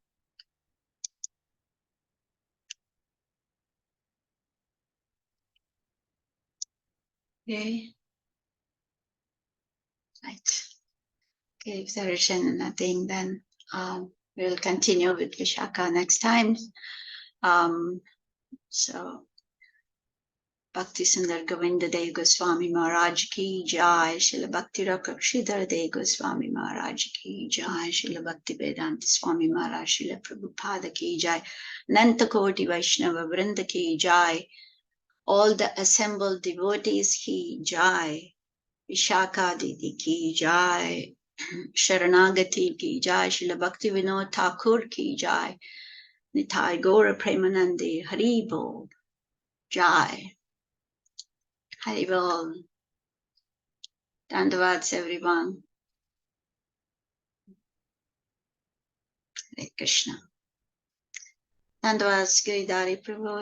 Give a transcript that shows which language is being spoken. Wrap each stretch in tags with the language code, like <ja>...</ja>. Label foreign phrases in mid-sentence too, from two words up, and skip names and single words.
<en>Okay. Right. Okay, if there is nothing, then we'll continue with Vishaka next time. So Bhakti Sundar Govinda Dev Goswami Maharaj</en> <hi>ki jai.</hi> <en>Srila Bhakti Rakshidhar Dev Goswami Maharaj</en> <hi>ki jai.</hi> <en>Srila Bhakti Vedanta Swami Maharaj Srila Prabhupada</en> <hi>ki jai.</hi> <en>Nantakoti Vaishnava Vrinda</en> <hi>ki jai.</hi> <en>All the assembled devotees</en> <hi>ki jai.</hi> <en>Vishaka Didi</en> <hi>ki jai.</hi> <en>Sharanagati</en> <hi>ki jai.</hi> <en>Srila Bhakti Vinod Thakur</en> <hi>ki jai.</hi> <en>Nitai Gaura</en> <bn>Premanandi Haribo jai.</bn> <en>Haribol. Dandavats everyone. Hare Krishna. Dandavats Giridhari Prabhu.</en>